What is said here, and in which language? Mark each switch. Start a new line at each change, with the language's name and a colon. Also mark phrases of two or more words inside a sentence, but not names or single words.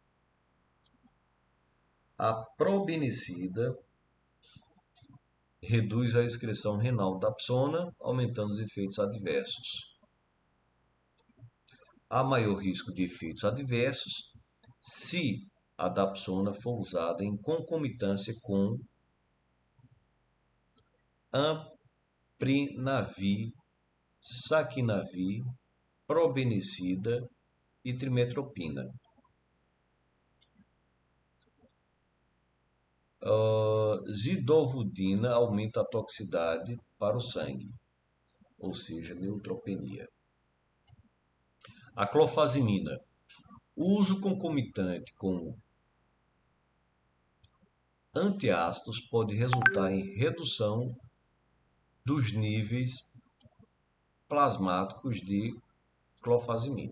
Portuguese: A probenicida reduz a excreção renal da dapsona, aumentando os efeitos adversos. Há maior risco de efeitos adversos se a dapsona for usada em concomitância com amprinavir, saquinavir, probenicida e trimetropina. Zidovudina aumenta a toxicidade para o sangue, ou seja, neutropenia. A clofazimina. O uso concomitante com antiácidos pode resultar em redução dos níveis plasmáticos de clofazimina.